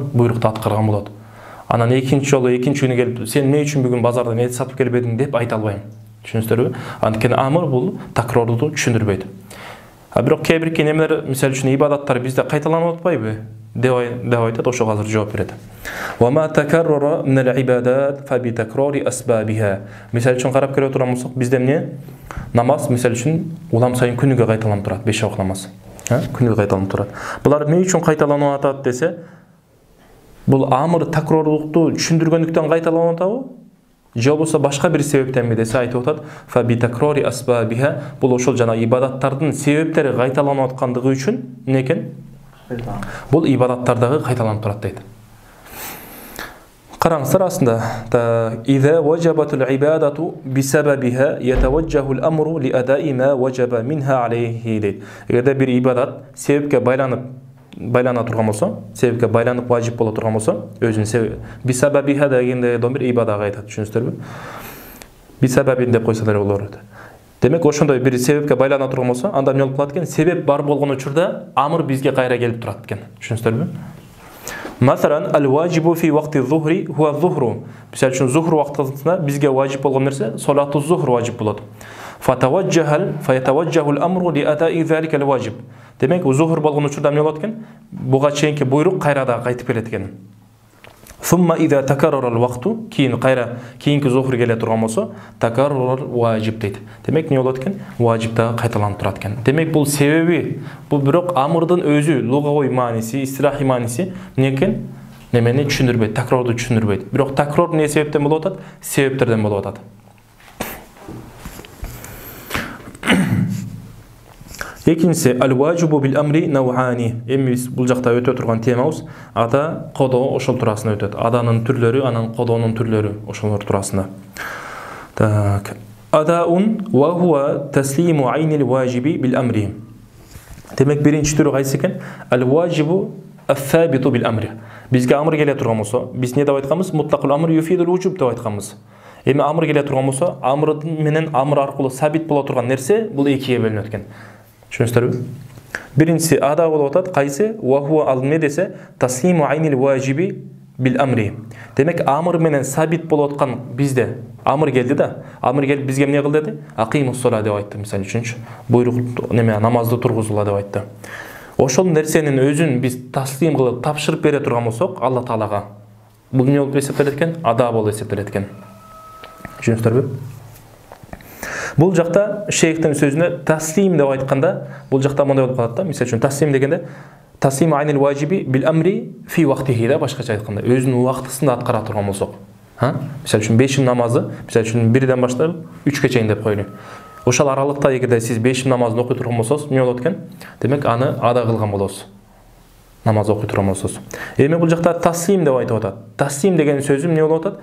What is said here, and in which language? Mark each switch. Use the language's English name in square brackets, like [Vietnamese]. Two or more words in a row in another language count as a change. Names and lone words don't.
[Kyrgyz] Буйрукту аткарган болот. Анан экинчи жолу экинчи күнү келип, сен эмне үчүн бүгүн базардан эт сатып келбедиң деп айта албайм. Түшүнүштүрбү? Анткени амыр бул такрорду түшүндүрбөйт. А бирок кээ бир немелер, мисалы үчүн ибадаттар бизде кайталанып атпайбы? деп айтат, ошого азыр жооп берет. [Arabic] وما تكرر من العبادات فبتكرار أسبابها. [Kyrgyz] Мисалы үчүн карап көрө турган болсок, бизде эмне? Намаз мисалы үчүн улам сайын күнүгө кайталанып турат, 5 вакыт намаз. Күнүгө кайталанып турат. Булар эмне үчүн кайталанып атат десе, бул амыр такрорлукту түшүндүргөндүктөн кайталанып атабы? Же болбосо башка бир себептенби десе айтып атат. [Arabic] فبتكرار أسبابها. [Kyrgyz] Бул ошол жана ибадаттардын себептери кайталанып аткандыгы үчүн эмне экен? Бул ибадаттардагы кайталанып турат дейт. Караңыздар астында. [Arabic] إذا وجبت العبادة بسببها يتوجه الأمر لأداء ما وجب منها عليه дейт. [Kyrgyz] Эгерде бир ибадат себепке байлана турган болсо, себепке байланып важип боло турган болсо, өзүнүн себеби бисабабиха дегенде бир ибадага айтат, түшүнүштүрбү? Бисабабин деп койсо деле болот. Демек ошондой бир себепке байлана турган болсо, анда эмне болуп калат экен? Себеп бар болгон учурда амыр бизге кайра келип турат экен. [Arabic] Түшүнүштүрбү? مثلا الواجب في وقت الظهر هو الظهر. [Kyrgyz] Мисалы үчүн зухр убактында бизге важип болгон нерсе [Arabic] صلاة الظهر [Kyrgyz] важип болот. [Arabic] فيتوجه الأمر لأداء ذلك الواجب. [Kyrgyz] Демек, зухр болгон учурда эмне болот экен? Буга чейинки буйрук кайра да кайтып келет экен. [Arabic] ثم إذا تكرر الوقت, [Kyrgyz] кийинки зухр келе турган болсо, [Arabic] تكرر الواجب [Kyrgyz] дейт. Демек, эмне болот экен? Важиб да кайталанып турат экен. Демек, бул себеби, бул бирок амырдын өзү, лугавый мааниси, истилахий мааниси эмне экен? Немени түшүндүрбөйт, такрорду түшүндүрбөйт. Бирок такрор эмне себептен болуп атат? Себептерден болуп атат. [Arabic] Экинчиси الواجب بالأمر نوعان. [Kyrgyz] Эми биз бул жакта өтө турган темабыз ада, кодо ошол туурасында өтөт. Аданын түрлөрү, анан кодонун түрлөрү ошолор туурасында. [Arabic] Так. أداء وهو تسليم عين الواجب بالأمر. [Kyrgyz] Демек биринчи түрү кайсы экен? [Arabic] الواجب الثابت بالأمر. [Kyrgyz] Бизге амр келе турган болсо, биз эмне деп айтканбыз? [Arabic] مطلق الأمر يفيد الوجوب [Kyrgyz] деп айтканбыз. Эми амр келе турган болсо, амрдын менен амр аркылуу сабит боло турган нерсе бул экиге бөлүнөт экен. Түшүнүштүрбү? Биринчиси ада болуп атат, кайсы? [Arabic] وهو ال [Kyrgyz] эмне десе, [Arabic] تسليم عين الواجب بالأمر. [Kyrgyz] Демек амр менен сабит болуп аткан бизде амр келди да, амр келип бизге эмне кыл деди? [Arabic] أقيموا الصلاة [Kyrgyz] деп айтты, мисалы үчүнчү. Буйрук неме намазды тургузула деп айтты. Ошол нерсенин өзүн биз таслим кылып тапшырып бере турган болсок, Алла Таалага, бул эмне болуп эсептелет экен? Ада болуп эсептелет экен. Түшүнүштүрбү? Бул жакта шейхтин сөзүнө таслим деп айтканда, бул жакта мындай болуп калат да. Мисалы үчүн таслим дегенде [Arabic] تسليم عين الواجب بالأمر في وقته да, [Kyrgyz] башкача айтканда, өзүнүн убактысында аткара турган болсок. Мисалы үчүн 5 намазы, мисалы үчүн 1ден баштап 3ке чейин деп коелу. Ошол аралыкта эгерде сиз 5 намазды окуй турган болсоңуз, эмне болот экен? Демек аны ада кылган болосуз. Намаз окуй турган болсоңуз. Эми бул жакта таслим деп айтып атат. Таслим деген сөзү эмне болуп атат?